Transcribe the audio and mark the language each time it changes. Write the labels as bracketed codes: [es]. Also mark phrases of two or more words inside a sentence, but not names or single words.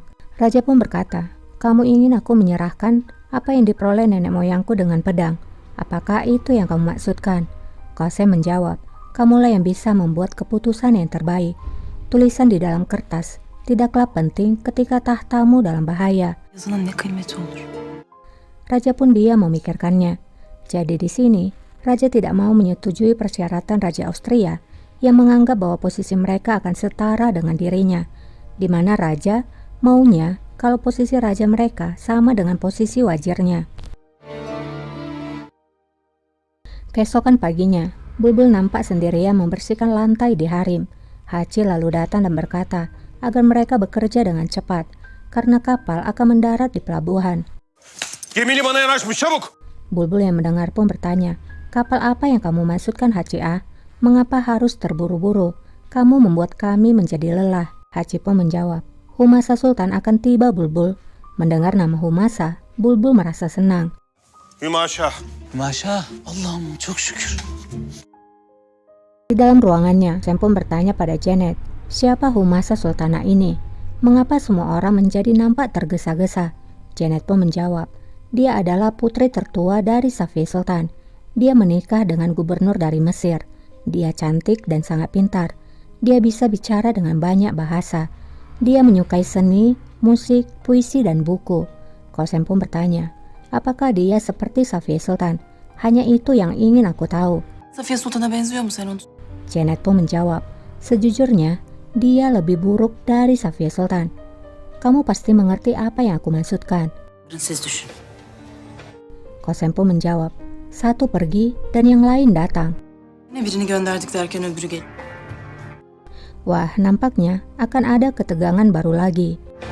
[id] Raja pun berkata, kamu ingin aku menyerahkan apa yang diperoleh nenek moyangku dengan pedang? Apakah itu yang kamu maksudkan? Kosem menjawab, kamulah yang bisa membuat keputusan yang terbaik. Tulisan di dalam kertas tidaklah penting ketika tahtamu dalam bahaya. [tr] Yazının ne kıymeti olur? [id] Raja pun diam memikirkannya. Jadi di sini, Raja tidak mau menyetujui persyaratan Raja Austria yang menganggap bahwa posisi mereka akan setara dengan dirinya, di mana Raja maunya kalau posisi Raja mereka sama dengan posisi wazirnya. Keesokan paginya, Bulbul nampak sendirian membersihkan lantai di harem. Hachi lalu datang dan berkata agar mereka bekerja dengan cepat, karena kapal akan mendarat di pelabuhan. [tr] Gemi limana yanaşmış, çabuk! [id] Bulbul yang mendengar pun bertanya, kapal apa yang kamu maksudkan Hachi A? Mengapa harus terburu-buru? Kamu membuat kami menjadi lelah. Hachi pun menjawab, Humasa Sultan akan tiba Bulbul. Mendengar nama Humasa, Bulbul merasa senang. [tr] Hümaşa. Maşa. Allah'ım çok şükür. [id] Di dalam ruangannya, Sam pun bertanya pada Janet, siapa Humasa Sultana ini? Mengapa semua orang menjadi nampak tergesa-gesa? Janet pun menjawab, dia adalah putri tertua dari Safi Sultan. Dia menikah dengan gubernur dari Mesir. Dia cantik dan sangat pintar. Dia bisa bicara dengan banyak bahasa. Dia menyukai seni, musik, puisi, dan buku. Kosem pun bertanya, apakah dia seperti Safi Sultan? Hanya itu yang ingin aku tahu. [tr] Safiye Sultan'a benziyor mu sen onu? [id] Janet pun menjawab, sejujurnya dia lebih buruk dari Safi Sultan. Kamu pasti mengerti apa yang aku maksudkan. [tr] Siz düşün. [id] Kosem pun menjawab, satu pergi dan yang lain datang. [tr] Ne birini gönderdik derken öbürü gel. [id] Wah, nampaknya akan ada ketegangan baru lagi.